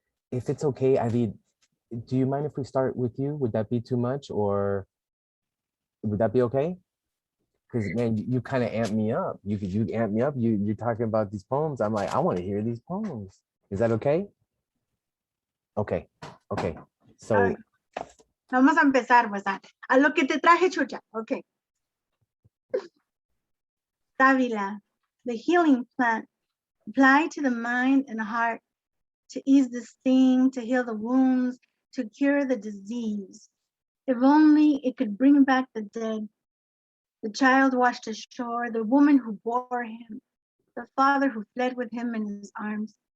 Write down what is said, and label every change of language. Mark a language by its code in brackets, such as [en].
[en] if it's okay, Aideed, do you mind if we start with you? Would that be too much, or would that be okay? Because man, you kind of amp me up. You amp me up. You're talking about these poems. I'm like, I want to hear these poems. Is that okay? Okay, okay. So [es] Vamos a empezar, pues, a lo que te traje, chucha. [en] Okay. Savila, the healing plant, applied to the mind and heart, to ease the sting, to heal the wounds, to cure the disease. If only it could bring back the dead, the child washed ashore, the woman who bore him, the father who fled with him in his arms.